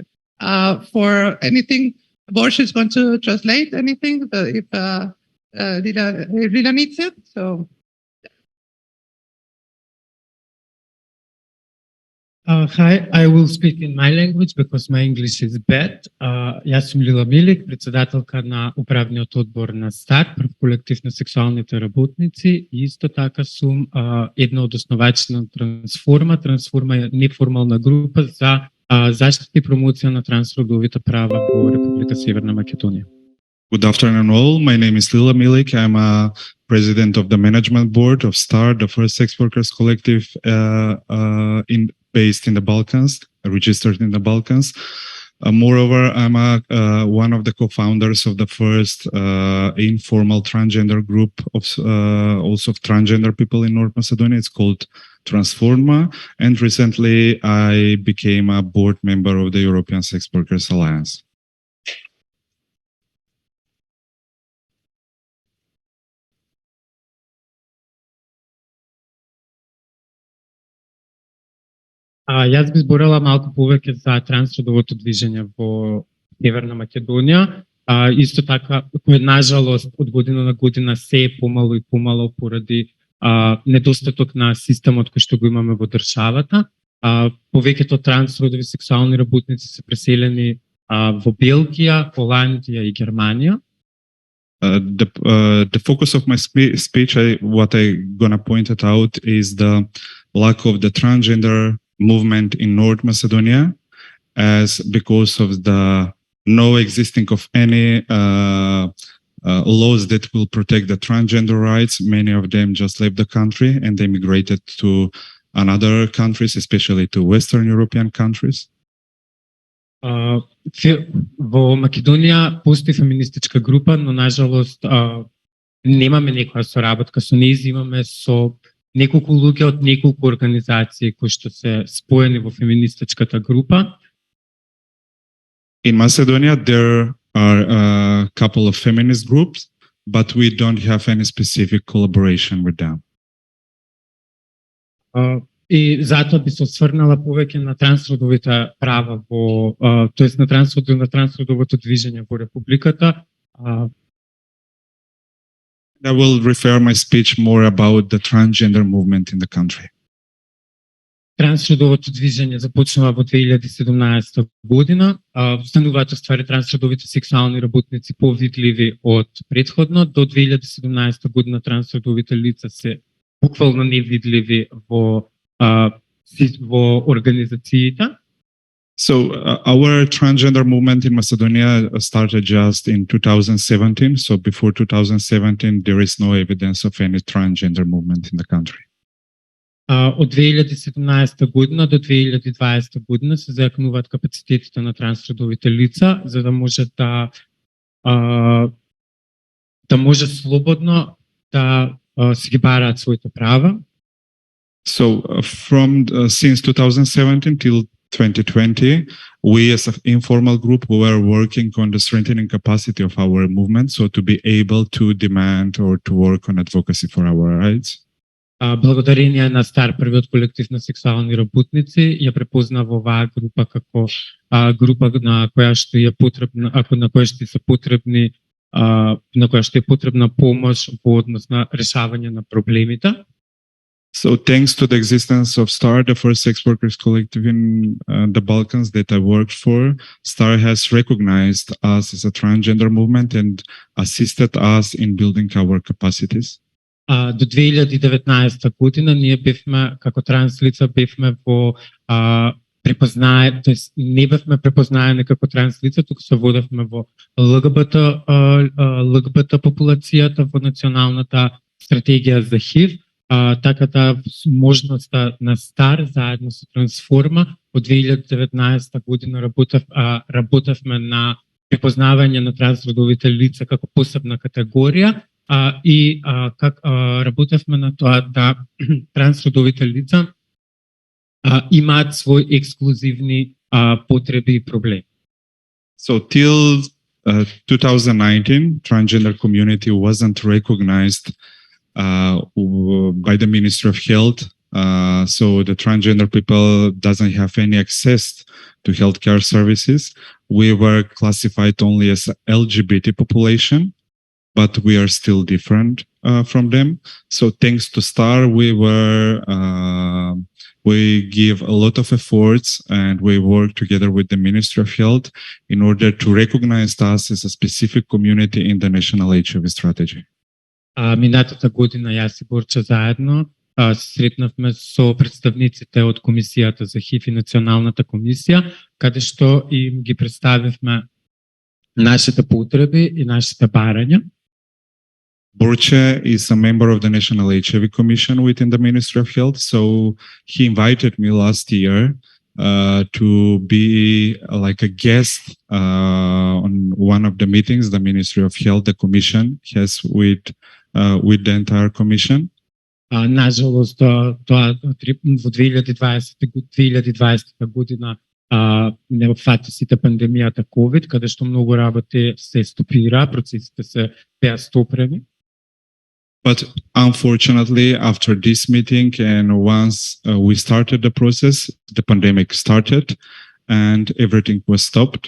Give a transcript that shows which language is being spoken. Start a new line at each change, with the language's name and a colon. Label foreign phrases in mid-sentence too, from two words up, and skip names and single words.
English: For anything, Borsch is going to translate anything if Lila needs it. So. Hi, I will speak in my language because my English is bad.
Macedonian: Јас сум Лила Milikj, председателка на управниот одбор на СТАР, прв колектив на сексуалните работници, и исто така сум една од основачите на Трансформа. Трансформа е неформална група за заштита и промоција на трансродовите права во Република Северна Македонија.
English: Good afternoon all. My name is Lila Milikj. I'm a president of the management board of STAR, the first sex workers collective based in the Balkans, registered in the Balkans. Moreover, I'm one of the co-founders of the first informal transgender group of also of transgender people in North Macedonia. It's called Transforma. And recently, I became a board member of the European Sex Workers Alliance.
Macedonian: Јас би зборила малку повеќе за трансродовото движење во Северна Македонија. Исто така, кој нажалост од година на година се е помало и помало поради недостаток на системот кој што го имаме во државата. Повеќето трансродови сексуални работници се преселени во Белгија, Холандија и Германија.
English: The focus of my speech, what I'm gonna point it out, is the lack of the transgender movement in North Macedonia, as because of the no existing of any laws that will protect the transgender rights. Many of them just left the country and they migrated to another countries, especially to Western European countries.
Macedonian: Во Македонија постои феминистичка група, но нажалост немаме некоја соработка со низ, имаме со неколку луѓе од неколку организации кои што се споени во феминистичката група.
English: In Macedonia, there are a couple of feminist groups, but we don't have any specific collaboration with them.
Macedonian: И затоа би се осврнала повеќе на трансродовите права во, тоест на трансродовото движење во републиката.
English: I will refer my speech more about the transgender movement in the country.
Macedonian: Трансродовото движење започнува во 2017 година. Стануваат ствари трансродовите сексуални работници повидливи од претходно. До 2017 година трансродовите лица се буквално невидливи во организациите.
English: So our transgender movement in Macedonia started just in 2017. So before 2017, there is no evidence of any transgender movement in the country.
Macedonian: Од 2017 година до 2020 година се зајакнуваат капацитетите на трансродовите лица, за да може да може слободно да си ги бараат своите права.
English: So since 2017 till 2020, we as an informal group were working on the strengthening capacity of our movement, so to be able to demand or to work on advocacy for our rights.
Macedonian: Благодарение на стар првиот колектив на сексуални работници ја препознава оваа група како група на која што е потребна, на која што се потребни, на која што е потребна помош во однос на решавање на проблемите.
English: So thanks to the existence of STAR, the first sex workers collective in the Balkans that I worked for, STAR has recognized us as a transgender movement and assisted us in building our capacities.
Macedonian: До 2019 година ние бевме како транслица бевме во препознае, тоест не бевме препознаени како транслица, туку се водевме во ЛГБТ популацијата во националната стратегија за ХИВ. Така да можноста на СТАР заедно со Трансформа од 2019 година работевме на препознавање на трансродовите лица како посебна категорија и работевме на тоа да трансродовите лица имаат свои ексклузивни потреби и проблеми.
English: So till 2019, transgender community wasn't recognized by the Ministry of Health. So the transgender people doesn't have any access to healthcare services. We were classified only as LGBT population, but we are still different from them. So thanks to STAR, we give a lot of efforts and we work together with the Ministry of Health in order to recognize us as a specific community in the national HIV strategy.
Macedonian: Минатата година јас и Борча заедно се сретнавме со представниците од Комисијата за ХИВ и Националната комисија, каде што им ги представивме нашите потреби и нашите барања.
English: Borche is a member of the National HIV Commission within the Ministry of Health, so he invited me last year to be like a guest on one of the meetings the Ministry of Health, the Commission, has with the entire Commission.
Macedonian: Нажалост, тоа во 2020 година не фати сите пандемијата COVID, каде што многу работи се стопира, процесите се беа стопрени.
English: But unfortunately, after this meeting and once we started the process, the pandemic started and everything was stopped.